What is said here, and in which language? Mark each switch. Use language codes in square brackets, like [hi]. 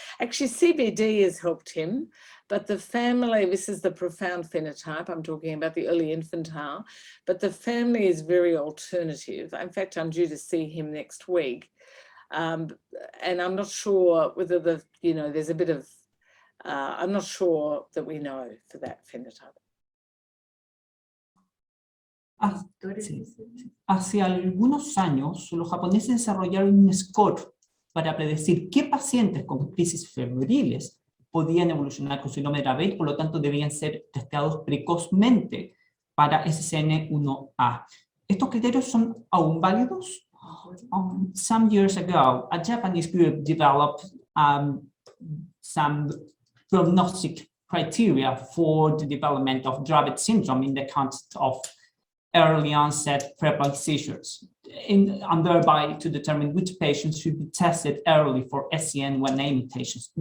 [en] Actually, CBD has helped him, but the family, this is the profound phenotype, I'm talking about the early infantile, but the family is very alternative. In fact, I'm due to see him next week. And I'm not sure whether there's a bit of, I'm not sure that we know for that phenotype. [es] Hace algunos años, los japoneses desarrollaron un score para predecir qué pacientes con crisis febriles podían evolucionar con síndrome de Dravet, por lo tanto debían ser testeados precozmente para SCN1A. ¿Estos criterios son aún válidos? [en] Some years ago, a Japanese group developed some prognostic criteria for the development of Dravet syndrome in the context of early onset febrile seizures, and thereby to determine which patients should be tested early for SCN1A mutations.